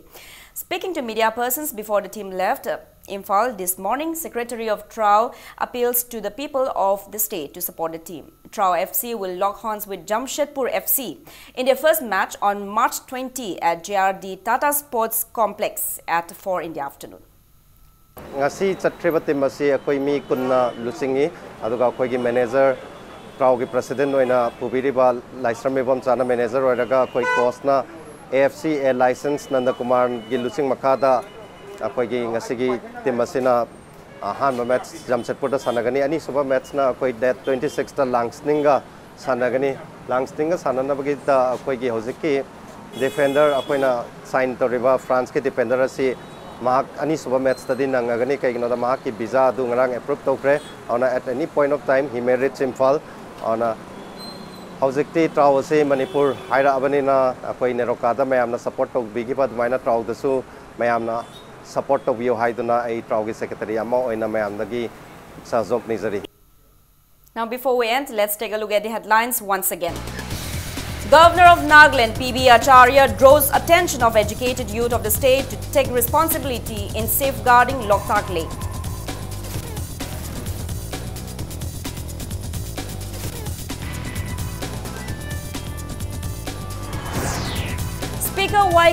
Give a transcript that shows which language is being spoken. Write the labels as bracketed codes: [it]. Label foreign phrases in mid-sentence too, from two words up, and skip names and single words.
[en] Speaking to media persons before the team left Imphal this morning, Secretary of TRAU appeals to the people of the state to support the team. TRAU FC will lock horns with Jamshedpur FC in their first match on March 20 at JRD Tata Sports Complex at 4 in the afternoon. [mni] Ngasi chatriba team asi akoi mi kunna lusingi aduga akoi gi manager TRAU gi president oina pubiriba Laisram Ebom Chana manager oiraga akoi coach na AFC A license Nandakumar gi lusing makada akoi gi ngasi gi team asina han match Jamshedpur da sanagani ani suba match na akoi date 26 ta Langsninga sanagani Langsninga sanana bagi ta akoi gi hojiki defender akoi na sign toriba France ke defender asi Mahak ani suba match tadi nangagani kaigino da mahak ki visa du ngarang approve tokre ona [en] at any point of time he may reach Imphal [mni] ona hojikti TRAU se Manipur haira abani na akoi neroka da mayamna support tok bigi pad maina TRAU da su mayamna support tok bio haiduna ai TRAU gi secretary ama oina mayam dagi sahjok nizari. [en] Now before we end, let's take a look at the headlines once again. Governor of Nagaland, P.B. Acharya, draws attention of educated youth of the state to take responsibility in safeguarding Loktak Lake. Speaker Y.